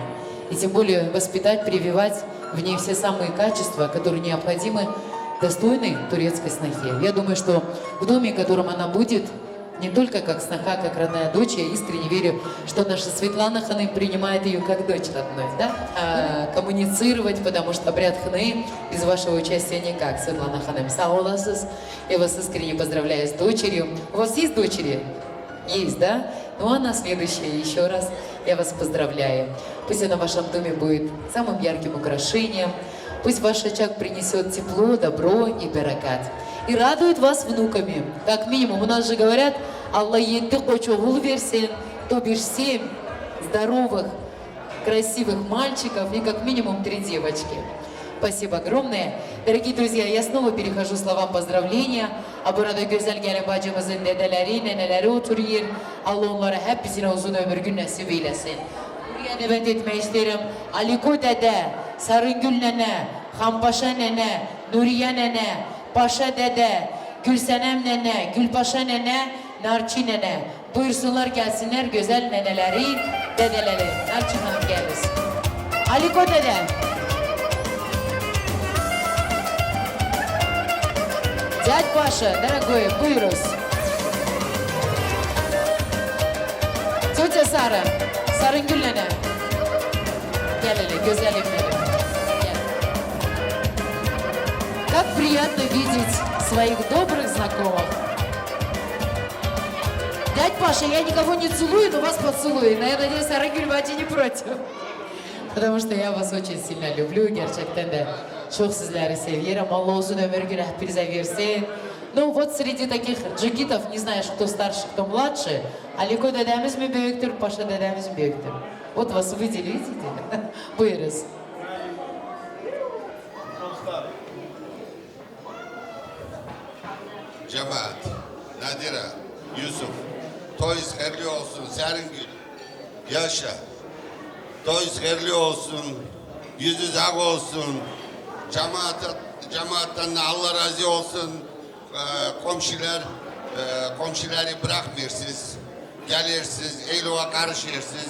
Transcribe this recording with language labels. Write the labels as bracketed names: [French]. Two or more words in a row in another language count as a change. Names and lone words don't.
[Russian] И тем более воспитать, прививать в ней все самые качества, которые необходимы достойной турецкой снохе. Я думаю, что в доме, в котором она будет, не только как сноха, как родная дочь, я искренне верю, что наша Светлана Ханым принимает ее как дочь родной, да? Коммуницировать, потому что обряд Хны без вашего участия никак. [Turkish] Светлана Ханым, sağ olasız. [Russian] Я вас искренне поздравляю с дочерью. У вас есть дочери? Есть, да? Ну а на следующее еще раз я вас поздравляю. Пусть она в вашем доме будет самым ярким украшением. Пусть ваш очаг принесет тепло, добро и баракат. И радует вас внуками. Как минимум, у нас же говорят, [Turkish] Allah yeddi koçuğul versin, [Russian] то бишь 7 здоровых, красивых мальчиков и как минимум 3 девочки. Спасибо огромное. Дорогие друзья, я снова перехожу к словам поздравления. [Turkish] Burada güzel gelin bacımızın dedeleri, neneleri oturuyor. Allah onlara hepsine uzun ömür gün nasip eylesin. Buraya davet etmek isterim. Aliko dede, Sarıngül nene, Hampaşa nene, Nuriye nene, Paşa dede, Gülsenem nene, Gülpaşa nene, Narçı nene. Buyursunlar gelsinler güzel neneleri, dedeleri. Narçı Hanım gelsin. Aliko dede. [Russian] Дядь Паша, дорогой, вырос. Тетя Сара, [Turkish] Sarıngül nene. Gel hele, güzelim benim. Gel. [Russian] Как приятно видеть своих добрых знакомых. Дядь Паша, я никого не целую, но вас поцелую. Но я надеюсь, Sarıngül бачи не против. Потому что я вас очень сильно люблю, [Turkish] gerçekten de. Çok sizleri seviyorum. Allah uzun ömür günü hepinize versin. [Russian] Ну вот среди таких джигитов, не знаешь, кто старше, кто младше, [Turkish] Aliko dedemiz mi büyüktür, Paşa dedemiz mi büyüktür? [Russian] Вот вас выделили, видите? [Turkish] Buyuruz. Cemaat, Nadira, Yusuf, toyuz hayırlı olsun, Sarıngül, yaşa. Toyuz hayırlı olsun, yüzünüz ak olsun, cemaattan Allah razı olsun, komşuları bırakmıyorsunuz, gelirsiniz, eylova karışıyorsunuz.